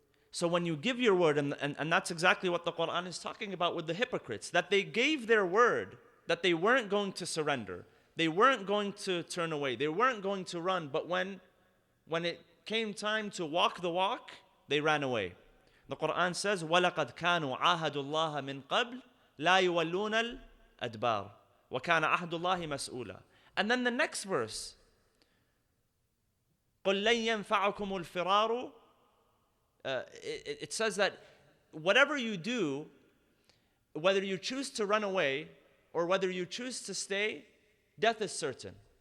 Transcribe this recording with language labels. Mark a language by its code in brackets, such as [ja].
[en] So when you give your word, and that's exactly what the Quran is talking about with the hypocrites, that they gave their word that they weren't going to surrender. They weren't going to turn away. They weren't going to run. But when it came time to walk the walk, they ran away. The Quran says, [ar] وَلَقَدْ كَانُوا عَاهَدُوا اللَّهَ مِنْ قَبْلِ لَا يُوَلُّونَ الْأَدْبَارِ وَكَانَ عَهْدُ اللَّهِ مَسْئُولًا. [en] And then the next verse, [ar] قُلْ لَنْ يَنْفَعَكُمُ الْفِرَارُ. [en] It says that whatever you do, whether you choose to run away or whether you choose to stay, death is certain.